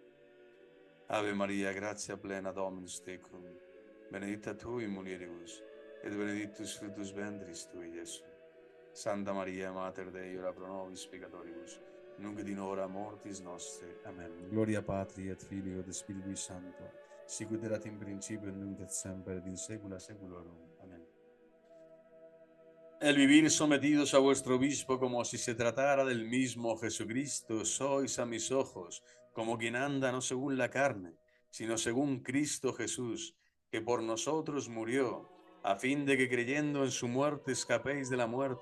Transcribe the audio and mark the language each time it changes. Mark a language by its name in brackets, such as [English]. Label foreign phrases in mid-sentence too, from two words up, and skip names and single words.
[Latin] Ave Maria, gratia plena, Dominus tecum, benedicta tu in mulieribus, et benedictus fructus ventris tui, Iesu. Santa Maria, Mater Dei, ora pro nobis peccatoribus, nunc et in hora mortis nostre. Amen. Gloria Patri et Filio et Spiritui Sancto, sicut erat in principio, nunc et semper, et in saecula saeculorum. Amen. [Spanish] El vivir sometidos a vuestro obispo como si se tratara del mismo Jesucristo, sois a mis ojos como quien anda no según la carne, sino según Cristo Jesús, que por nosotros murió, a fin de que creyendo en su muerte escapéis de la muerte.